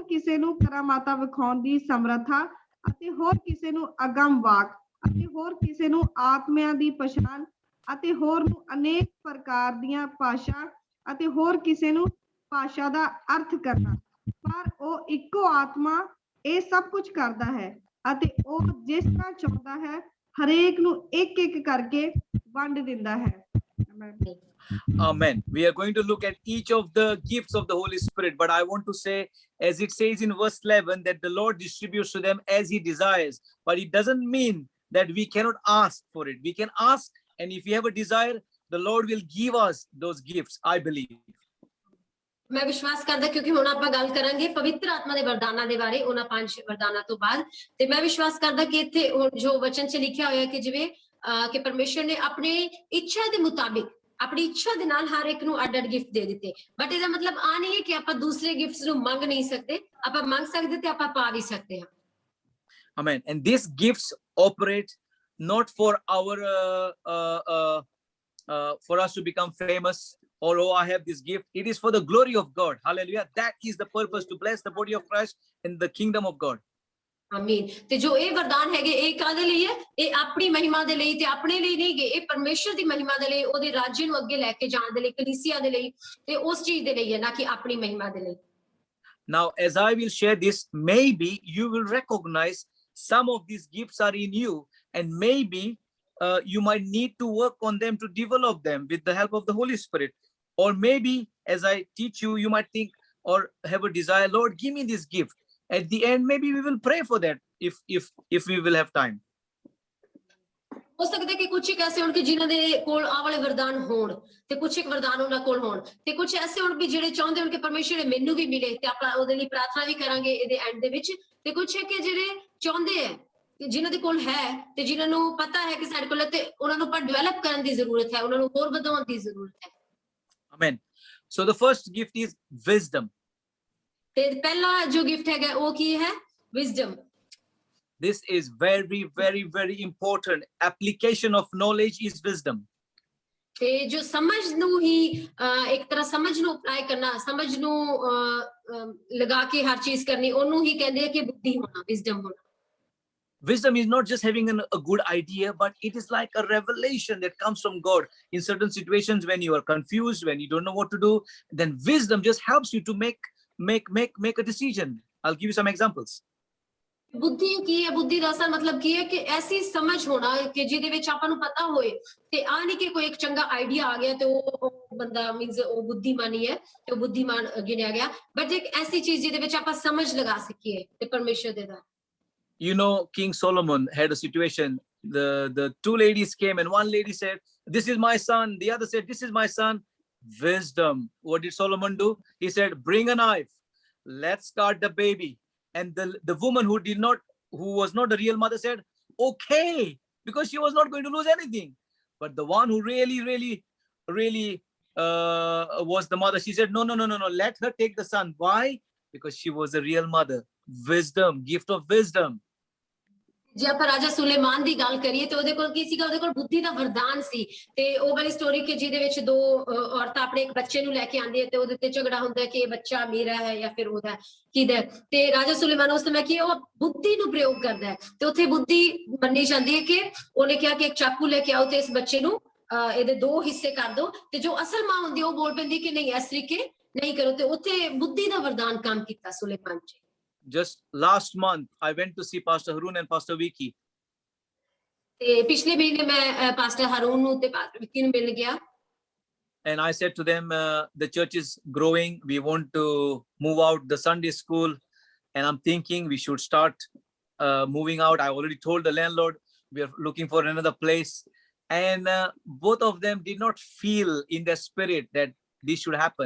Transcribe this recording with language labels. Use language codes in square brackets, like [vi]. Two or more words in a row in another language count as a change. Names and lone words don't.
[pa] ਕਿਸੇ ਨੂੰ ਕਰਾਮਾਤਾਂ ਵਿਖਾਉਣ ਦੀ ਸਮਰੱਥਾ, ਅਤੇ ਹੋਰ ਕਿਸੇ ਨੂੰ ਅਗਮ ਵਾਕ, ਅਤੇ ਹੋਰ ਕਿਸੇ ਨੂੰ ਆਤਮਿਆਂ ਦੀ ਪਛਾਣ, ਅਤੇ ਹੋਰ ਨੂੰ ਅਨੇਕ ਪ੍ਰਕਾਰ ਦੀਆਂ ਭਾਸ਼ਾ, ਅਤੇ ਹੋਰ ਕਿਸੇ ਨੂੰ ਭਾਸ਼ਾ ਦਾ ਅਰਥ ਕਰਨਾ, ਪਰ ਉਹ ਇੱਕੋ ਆਤਮਾ ਇਹ ਸਭ ਕੁਝ ਕਰਦਾ ਹੈ ਅਤੇ ਉਹ ਜਿਸ ਤਰ੍ਹਾਂ ਚਾਹੁੰਦਾ ਹੈ ਹਰੇਕ ਨੂੰ ਇੱਕ ਇੱਕ ਕਰਕੇ ਵੰਡ ਦਿੰਦਾ ਹੈ। [en] Amen. We are going to look at each of the gifts of the Holy Spirit, but I want to say, as it says in verse 11, that the Lord distributes to them as he desires, but it doesn't mean that we cannot ask for it. We can ask, and if we have a desire, the Lord will give us those gifts, I believe. [pa] ਮੈਂ ਵਿਸ਼ਵਾਸ ਕਰਦਾ ਕਿਉਂਕਿ ਹੁਣ ਆਪਾਂ ਗੱਲ ਕਰਾਂਗੇ ਪਵਿੱਤਰ ਆਤਮਾ ਦੇ ਵਰਦਾਨਾਂ ਦੇ ਬਾਰੇ, ਉਹਨਾਂ 5 ਵਰਦਾਨਾਂ ਤੋਂ ਬਾਅਦ। ਤੇ ਮੈਂ ਵਿਸ਼ਵਾਸ ਕਰਦਾ ਕਿ ਇੱਥੇ ਜੋ ਵਚਨ 'ਚ ਲਿਖਿਆ ਹੋਇਆ ਕਿ ਜਿਵੇਂ ਕਿ ਪਰਮੇਸ਼ਰ ਨੇ ਆਪਣੇ ਇੱਛਾ ਦੇ ਮੁਤਾਬਿਕ, ਆਪਣੀ ਇੱਛਾ ਦੇ ਨਾਲ ਹਰ ਇੱਕ ਨੂੰ ਅੱਡ-ਅੱਡ ਗਿਫਟ ਦੇ ਦਿੱਤੇ, ਬਟ ਇਹਦਾ ਮਤਲਬ ਆ ਨਹੀਂ ਹੈ ਕਿ ਆਪਾਂ ਦੂਸਰੇ ਗਿਫਟਸ ਨੂੰ ਮੰਗ ਨਹੀਂ ਸਕਦੇ, ਆਪਾਂ ਮੰਗ ਸਕਦੇ ਤੇ ਆਪਾਂ ਪਾ ਵੀ ਸਕਦੇ ਹਾਂ। [en] Amen. And these gifts operate not for our for us to become famous, or oh, I have this gift. It is for the glory of God. Hallelujah. That is the purpose, to bless the body of Christ in the kingdom of God. [pa] ਆਮੀਨ। ਤੇ ਜੋ ਇਹ ਵਰਦਾਨ ਹੈਗੇ ਇਹ ਕਾਹਦੇ ਲਈ ਹੈ? ਇਹ ਆਪਣੀ ਮਹਿਮਾ ਦੇ ਲਈ ਤੇ ਆਪਣੇ ਲਈ ਨਹੀਂ ਗੇ, ਇਹ ਪਰਮੇਸ਼ਰ ਦੀ ਮਹਿਮਾ ਦੇ ਲਈ, ਉਹਦੇ ਰਾਜ ਨੂੰ ਅੱਗੇ ਲੈ ਕੇ ਜਾਣ ਦੇ ਲਈ, ਕਲੀਸਿਆ ਦੇ ਲਈ, ਤੇ ਉਸ ਚੀਜ਼ ਦੇ ਲਈ ਹੈ, ਨਾ ਕਿ ਆਪਣੀ ਮਹਿਮਾ ਦੇ ਲਈ। [en] Now, as I will share this, maybe you will recognize some of these gifts are in you, and maybe you might need to work on them to develop them with the help of the Holy Spirit. Or maybe as I teach you, you might think or have a desire, Lord, give me this gift. At the end, maybe we will pray for that if we will have time. [pa] ਹੋ ਸਕਦਾ ਕਿ ਕੁਝ ਇੱਕ ਐਸੇ ਹੋਣ ਕਿ ਜਿਨ੍ਹਾਂ ਦੇ ਕੋਲ ਆਹ ਵਾਲੇ ਵਰਦਾਨ ਹੋਣ, ਤੇ ਕੁਝ ਇੱਕ ਵਰਦਾਨ ਉਹਨਾਂ ਕੋਲ ਹੋਣ, ਤੇ ਕੁਝ ਐਸੇ ਹੋਣ ਵੀ ਜਿਹੜੇ ਚਾਹੁੰਦੇ ਹੋਣ ਕਿ ਪਰਮੇਸ਼ਰ ਮੈਨੂੰ ਵੀ ਮਿਲੇ, ਤੇ ਆਪਾਂ ਉਹਦੇ ਲਈ ਪ੍ਰਾਰਥਨਾ ਵੀ ਕਰਾਂਗੇ ਇਹਦੇ ਐਂਡ ਦੇ ਵਿੱਚ। ਤੇ ਕੁਝ ਹੈ ਕਿ ਜਿਹੜੇ ਚਾਹੁੰਦੇ ਹੈ, ਜਿਨ੍ਹਾਂ ਦੇ ਕੋਲ ਹੈ ਤੇ ਜਿਨ੍ਹਾਂ ਨੂੰ ਪਤਾ ਹੈ ਕਿ ਸਾਡੇ ਕੋਲ, ਤੇ ਉਹਨਾਂ ਨੂੰ ਪਰ ਡਿਵੈਲਪ ਕਰਨ ਦੀ ਜ਼ਰੂਰਤ ਹੈ, ਉਹਨਾਂ ਨੂੰ ਹੋਰ ਵਧਾਉਣ ਦੀ ਜ਼ਰੂਰਤ ਹੈ। [en] Amen. So the first gift is wisdom. [pa] ਤੇ ਪਹਿਲਾ ਜੋ ਗਿਫਟ ਹੈਗਾ ਉਹ ਕੀ ਹੈ? ਵਿਜ਼ਡਮ। [en] This is very, very, very important. Application of knowledge is wisdom. [pa] ਤੇ ਜੋ ਸਮਝ ਨੂੰ ਹੀ ਇੱਕ ਤਰ੍ਹਾਂ ਸਮਝ ਨੂੰ ਅਪਲਾਈ ਕਰਨਾ, ਸਮਝ ਨੂੰ ਲਗਾ ਕੇ ਹਰ ਚੀਜ਼ ਕਰਨੀ, ਉਹਨੂੰ ਹੀ ਕਹਿੰਦੇ ਆ ਕਿ ਬੁੱਧੀ ਹੋਣਾ, ਵਿਜ਼ਡਮ ਹੋਣਾ। [en] Wisdom is not just having a good idea, but it is like a revelation that comes from God in certain situations when you are confused, when you don't know what to do. Then wisdom just helps you to make a decision. I'll give you some examples. [pa] ਬੁੱਧੀ ਕੀ ਹੈ? ਬੁੱਧੀ ਦਾ ਅਸਲ ਮਤਲਬ ਕੀ ਹੈ ਕਿ ਐਸੀ ਸਮਝ ਹੋਣਾ ਕਿ ਜਿਹਦੇ ਵਿੱਚ ਆਪਾਂ ਨੂੰ ਪਤਾ ਹੋਏ ਤੇ ਆ ਨਹੀਂ ਕਿ ਕੋਈ ਇੱਕ ਚੰਗਾ ਆਈਡੀਆ ਆ ਗਿਆ ਤੇ ਉਹ ਬੰਦਾ ਮੀਨਸ ਉਹ ਬੁੱਧੀਮਾਨੀ ਹੈ ਤੇ ਉਹ ਬੁੱਧੀਮਾਨ ਗਿਣਿਆ ਗਿਆ, ਬਟ ਇੱਕ ਐਸੀ ਚੀਜ਼ ਜਿਹਦੇ ਵਿੱਚ ਆਪਾਂ ਸਮਝ ਲਗਾ ਸਕੀਏ ਤੇ ਪਰਮੇਸ਼ਰ ਦੇ ਦਾ। [en] You know, King Solomon had a situation. The two ladies came and one lady said, "This is my son." The other said, "This is my son." Wisdom. What did Solomon do? He said, "Bring a knife. Let's cut the baby." And the woman who was not the real mother said, "Okay," because she was not going to lose anything. But the one who really was the mother, she said, "No, no, no, no, no. Let her take the son." Why? Because she was a real mother. Wisdom, gift of wisdom. [pa] ਜੇ ਆਪਾਂ ਰਾਜਾ ਸੁਲੇਮਾਨ ਦੀ ਗੱਲ ਕਰੀਏ ਤੇ ਉਹਦੇ ਕੋਲ ਕੀ ਸੀਗਾ? ਉਹਦੇ ਕੋਲ ਬੁੱਧੀ ਦਾ ਵਰਦਾਨ ਸੀ। ਤੇ ਉਹ ਵਾਲੀ ਸਟੋਰੀ ਕਿ ਜਿਹਦੇ ਵਿੱਚ ਦੋ ਔਰਤਾਂ ਆਪਣੇ ਇੱਕ ਬੱਚੇ ਨੂੰ ਲੈ ਕੇ ਆਉਂਦੀ ਹੈ ਤੇ ਉਹਦੇ ਤੇ ਝਗੜਾ ਹੁੰਦਾ ਹੈ ਕਿ ਇਹ ਬੱਚਾ ਮੇਰਾ ਹੈ ਜਾਂ ਫਿਰ ਉਹਦਾ ਕਿਹਦਾ। ਤੇ ਰਾਜਾ ਸੁਲੇਮਾਨ ਉਸ ਸਮੇਂ ਕੀ ਉਹ ਬੁੱਧੀ ਨੂੰ ਪ੍ਰਯੋਗ ਕਰਦਾ ਹੈ ਤੇ ਉੱਥੇ ਬੁੱਧੀ ਮੰਨੀ ਜਾਂਦੀ ਹੈ ਕਿ ਉਹਨੇ ਕਿਹਾ ਕਿ ਇੱਕ ਚਾਕੂ ਲੈ ਕੇ ਆਓ ਤੇ ਇਸ ਬੱਚੇ ਨੂੰ ਇਹਦੇ ਦੋ ਹਿੱਸੇ ਕਰ ਦਿਓ। ਤੇ ਜੋ ਅਸਲ ਮਾਂ ਹੁੰਦੀ ਉਹ ਬੋਲ ਪੈਂਦੀ ਕਿ ਨਹੀਂ, ਇਸ ਤਰੀਕੇ ਨਹੀਂ ਕਰੋ। ਤੇ ਉੱਥੇ ਬੁੱਧੀ ਦਾ ਵਰਦਾਨ ਕੰਮ ਕੀਤਾ ਸੁਲੇਮਾਨ ਜੀ। [en] Just last month, I went to see Pastor Harun and Pastor Vicky. [pa] ਤੇ ਪਿਛਲੇ ਮਹੀਨੇ ਮੈਂ ਪਾਸਟਰ ਹਾਰੂਨ ਨੂੰ ਤੇ ਪਾਸਟਰ ਵਿੱਕੀ ਨੂੰ ਮਿਲ ਗਿਆ। [en] And I said to them, the church is growing. We want to move out the Sunday school. And I'm thinking we should start moving out. I already told the landlord we are looking for another place. And both of them did not feel in their spirit that this should happen.